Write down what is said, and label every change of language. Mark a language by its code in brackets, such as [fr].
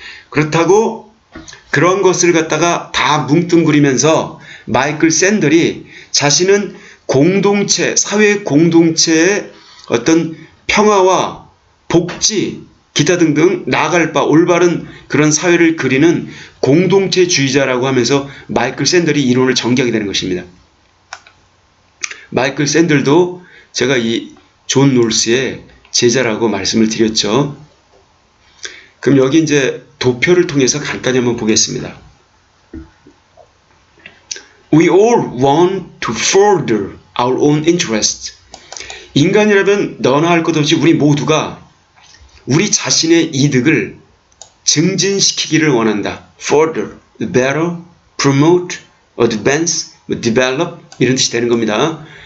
[ko] 그렇다고 그런 것을 갖다가 다 뭉뚱그리면서 마이클 샌들이 자신은 공동체, 사회 공동체의 어떤 평화와 복지, 기타 등등 나아갈 바 올바른 그런 사회를 그리는 공동체주의자라고 하면서 마이클 샌들이 이론을 전개하게 되는 것입니다. 마이클 샌들도 제가 이 존 롤스의 제자라고 말씀을 드렸죠. 그럼 여기 이제 도표를 통해서 간단히 한번 보겠습니다. [en] We all want to further our own interest. [ko] 인간이라면 너나 할 것 없이 우리 모두가 우리 자신의 이득을 증진시키기를 원한다. [en] Further, better, promote, advance, develop [ko] 이런 뜻이 되는 겁니다.